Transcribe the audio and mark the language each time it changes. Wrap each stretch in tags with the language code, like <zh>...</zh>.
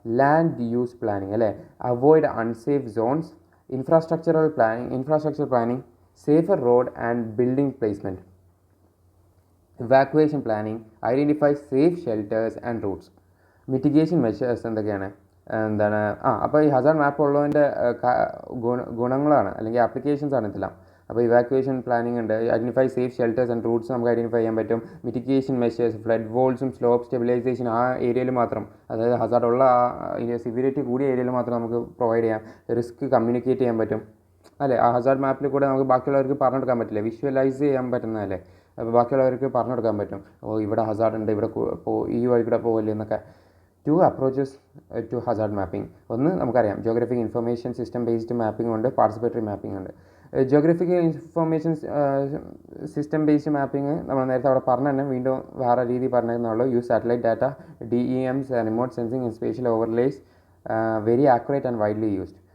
<en>land use planning അല്ലേ, avoid unsafe zones, infrastructure planning, safer road and building placement, evacuation planning, identify safe shelters and routes, mitigation measures</en> <ml>എന്തൊക്കെയാണ്? അപ്പോൾ ഈ Hazard മാപ്പ് ഉള്ളതിൻ്റെ ഗുണങ്ങളാണ് അല്ലെങ്കിൽ applications ആണ് ഇതെല്ലാം. അപ്പോൾ ഇവാക്യുവേഷൻ പ്ലാനിങ് ഉണ്ട്,</ml> <en>identify safe shelters and routes</en> <ml>നമുക്ക് ഐഡൻറ്റിഫൈ ചെയ്യാൻ പറ്റും. Mitigation measures, flood വോൾസും slope stabilisation ആ ഏരിയയിൽ മാത്രം, അതായത് ഹസാർഡ് ഉള്ള സിവിയറിറ്റി കൂടിയ ഏരിയയിൽ മാത്രം നമുക്ക് പ്രൊവൈഡ് ചെയ്യാം. റിസ്ക് കമ്മ്യൂണിക്കേറ്റ് ചെയ്യാൻ പറ്റും അല്ലേ. ആ ഹസാർഡ് മാപ്പിൽ കൂടെ നമുക്ക് ബാക്കിയുള്ളവർക്ക് പറഞ്ഞെടുക്കാൻ പറ്റില്ല, വിഷ്വലൈസ് ചെയ്യാൻ പറ്റുന്നതല്ലേ. അപ്പോൾ ബാക്കിയുള്ളവർക്ക് പറഞ്ഞെടുക്കാൻ പറ്റും, ഇവിടെ ഹസാർഡ് ഉണ്ട്, ഇവിടെ ഈ വഴി കൂടെ പോകില്ല എന്നൊക്കെ.</ml> <en>2 approaches to hazard mapping.</en> <ml>ഒന്ന് നമുക്കറിയാം, Geographic information system based mapping ഉണ്ട്, പാർട്ടിസിപ്പേറ്ററി മാപ്പിംഗ് ഉണ്ട്. Geographic information system based mapping നമ്മൾ നേരത്തെ അവിടെ പറഞ്ഞു തന്നെ, വീണ്ടും വേറെ രീതി പറഞ്ഞിരുന്നുള്ളൂ.</ml> <en>Use satellite data, DEMs, remote sensing and spatial overlays, very accurate and widely used.</en>